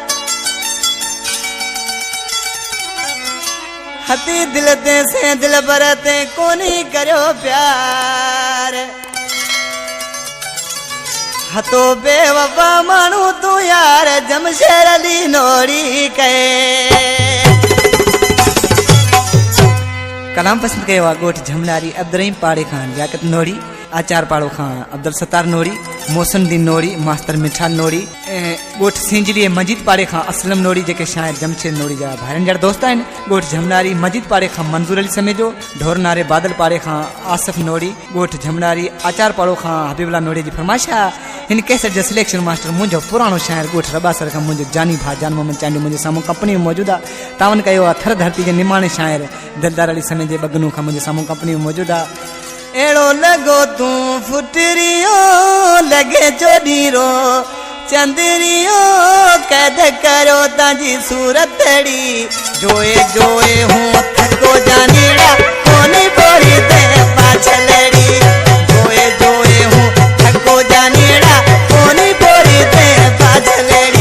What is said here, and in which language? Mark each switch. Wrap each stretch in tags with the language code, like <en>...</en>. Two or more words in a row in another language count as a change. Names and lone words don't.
<mki>हती दिल ते से दिल बरते कोनी करो प्यार। हतो बेवफा मानू तू यार जमशेर अली नोड़ी कहे।</mki> <sd>कलाम पसंद कयो आहे गोठ झमनारी अब्दुर्रहीम पाड़े खान याकत नोड़ी आचार पाड़ो खान अब्दुल सत्तार नोड़ी मोहसिनुद्दीन नोड़ी मास्टर मिठाल नोड़ी गोठ सिंजली मजीद पाड़े खान असलम नोड़ी जेके शायर जमशेद नोड़ी जा भाइरनि जड़ा दोस्त आहिनि। गोठ झमनारी मजीद पाड़े खान मंजूर अली समेजो ढोर नारे बादल पाड़े खान आसिफ नोड़ी गोठ झमनारी आचार पाड़ो खान हबीबुल्ला नोड़ी जी फरमाइश आहे। हिन कैसेट जो सिलेक्शन मास्टर मुंहिंजो पुराणो शायर गोठ रबासर खां मुंहिंजो जानी भा जान मोहम्मद चांडी मुंहिंजे साम्हूं कंपनी में मौजूदु आहे। तावन कयो आहे थर धरती जे निमाणे शायर दिलदार अली समेत जे बगनू खां मुंहिंजे साम्हूं कंपनी में मौजूदु आहे।</sd> <mki>एड़ो लगो तू फुटरियो लगे जोडीरो चंदरियो कैद करो ताजी सूरतड़ी जोए जोए हूँ थको जानेड़ा कोनी बोरी दे पाछलड़ी जोए जोए हूँ थको जानेड़ा कोनी बोरी दे पाछलड़ी।</mki>